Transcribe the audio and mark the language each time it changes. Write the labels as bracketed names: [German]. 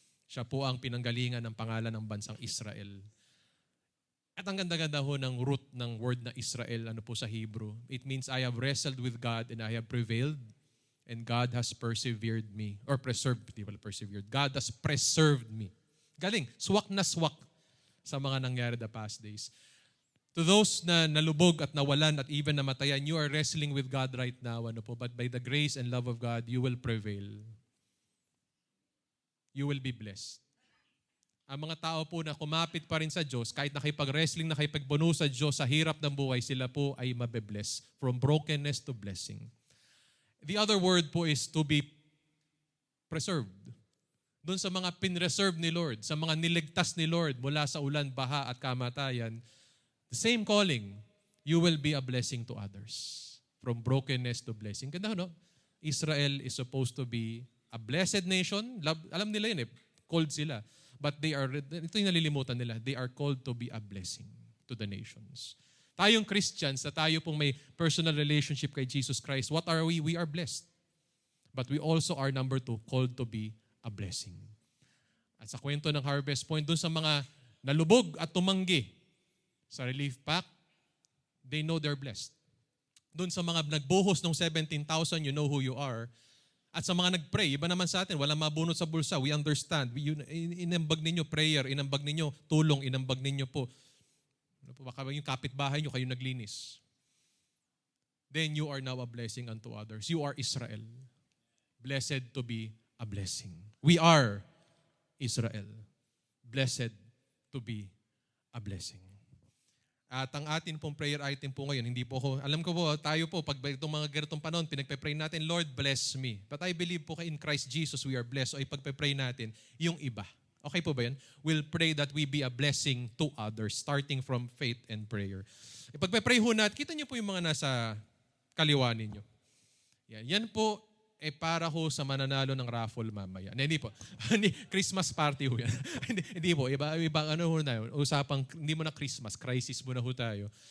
[Filipino] Siya po ang pinanggalingan ng pangalan ng bansang Israel. At ang ganda-ganda ho ng root ng word na Israel, ano po sa Hebrew. [English] It means, I have wrestled with God and I have prevailed and God has persevered me. Or preserved, [Filipino] di ba [English] persevered? God has preserved me. [Filipino] Galing, swak na swak sa mga nangyari [English] the past days. To those [Filipino] na nalubog at nawalan [English] at even namatayan, you are wrestling with God right now. Ano po? But by the grace and love of God, you will prevail. You will be blessed. [Filipino] Ang mga tao po na kumapit pa rin sa Diyos, kahit nakipag-wrestling, nakipagbuno sa Diyos, sa hirap ng buhay, sila po ay mabe-bless. [English] From brokenness to blessing. The other word po is to be preserved. [Filipino] Doon sa mga pinreserve ni Lord, sa mga niligtas ni Lord mula sa ulan, baha at kamatayan, [English] the same calling, you will be a blessing to others. From brokenness to blessing. Ganda, no? Israel is supposed to be a blessed nation. [Filipino] Alam nila yun eh. [English] Called sila. But [Filipino] ito yung nalilimutan nila. [English] They are called to be a blessing to the nations. Tayong Christians, na tayo pong may personal relationship kay Jesus Christ, what are we? We are blessed. But we also are, number 2, called to be a blessing. [Filipino] At sa kwento ng Harvest Point, dun sa mga nalubog at tumanggi, sa relief pack, [English] they know they're blessed. [Filipino] Doon sa mga nagbuhos ng 17,000, [English] you know who you are. [Filipino] At sa mga nagpray, iba naman sa atin, walang mabunot sa bulsa. [English] We understand. [Filipino] Inambag ninyo prayer, inambag ninyo tulong, inambag ninyo po. Baka yung kapitbahay nyo, kayo naglinis. [English] Then you are now a blessing unto others. You are Israel. Blessed to be a blessing. We are Israel. Blessed to be a blessing. [Filipino] At ang atin pong prayer item po ngayon, hindi po ako, alam ko po, tayo po, pag itong mga ganitong panahon, pinagpe-pray natin, [English] Lord, bless me. But I believe po in Christ Jesus, we are blessed. [Filipino] O ipagpe-pray natin, yung iba. [English] Okay po ba yan? We'll pray that we be a blessing to others, starting from faith and prayer. [Filipino] Ipagpe-pray ho natin, kita niyo po yung mga nasa kaliwa ninyo. Yan po, para ho sa mananalo ng raffle mamaya. Hindi po. Christmas party ho yan. hindi po. Iba ano ho na yun. Usapang, hindi mo na Christmas, crisis mo na ho tayo.